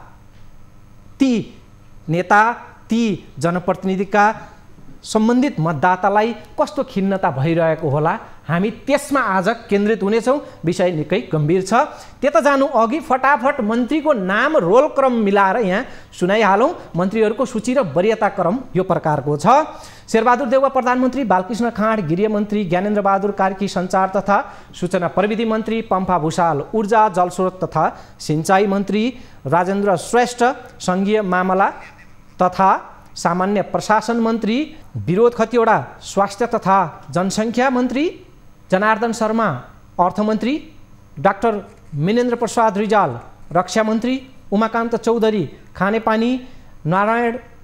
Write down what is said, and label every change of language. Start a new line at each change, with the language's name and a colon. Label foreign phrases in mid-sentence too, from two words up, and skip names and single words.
Nepali: ती नेता, ती जनप्रतिनिधिका सम्बन्धित मतदातालाई कस्तो खिन्नता भइरहेको होला? हामी त्यसमा आज केन्द्रित हुनेछौँ। विषय निकै गम्भीर छ। त्यता जानु अघि फटाफट मन्त्रीको नाम रोल क्रम मिलाएर यहाँ सुनाइहालौँ। मन्त्रीहरूको सूची र वरियता क्रम यो प्रकारको छ। शेरबहादुर देउवा प्रधानमन्त्री, बालकृष्ण खाँड गृहमन्त्री, ज्ञानेन्द्र बहादुर कार्की सञ्चार तथा सूचना प्रविधि मन्त्री, पम्फा भूषाल ऊर्जा जलस्रोत तथा सिंचाई मन्त्री, राजेन्द्र श्रेष्ठ सङ्घीय मामला तथा सामान्य प्रशासन मन्त्री, विरोध खतिवडा स्वास्थ्य तथा जनसङ्ख्या मन्त्री, जनार्दन शर्मा अर्थमन्त्री, डाक्टर मिनेन्द्र प्रसाद रिजाल रक्षा मन्त्री, उमाकान्त चौधरी खानेपानी, नारायण